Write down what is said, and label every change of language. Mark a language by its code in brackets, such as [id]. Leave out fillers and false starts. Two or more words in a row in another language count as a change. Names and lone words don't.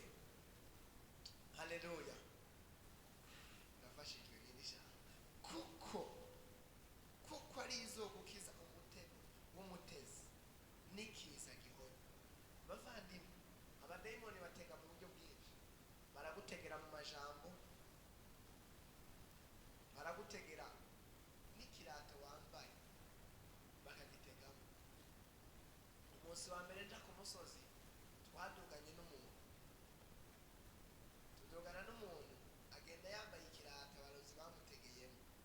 [rn] Haleluya! Ndafashijwe birisha. Kuko ari izogukiza umutego w'umutezi n'ikiza gihonya. Bavandimwe, abadayimoni batega mu buryo bwinshi. Baragutegera mu majambo, baragutegera n'ikirato wambaye bakagitegamo. Umunsi wa mbere nja ku musozi, twaduganye n'umuntu, agenda yambaye ikirato abarozi bamutegeyemo.